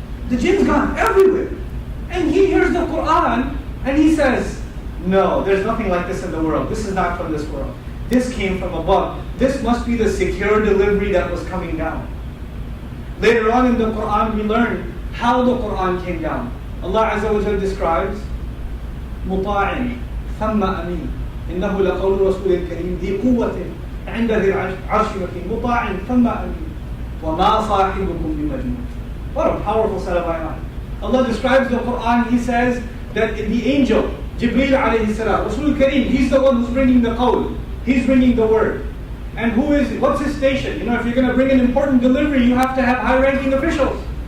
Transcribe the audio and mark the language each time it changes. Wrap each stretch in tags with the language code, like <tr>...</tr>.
<en>The jinn's gone everywhere. And he hears the Quran, and he says, no, there's nothing like this in the world. This is not from this world. This came from above. This must be the secure delivery that was coming down. Later on in the Quran, we learn how the Quran came down. Allah Azza wa Jalla describes,</en> <ar>مطاع ثم أمين إنه لقول رسول كريم ذي قوة عند ذي العرش مكين مطاع ثم أمين وما صاحبكم بمجنون.</ar> <en>What a powerful set of ayat. Allah describes the Quran. He says that the angel Jibreel alayhi salam, Rasul Kareem, he's the one who's bringing the qawl. He's bringing the word. And what's his station? If you're going to bring an important delivery, you have to have high-ranking officials.</en>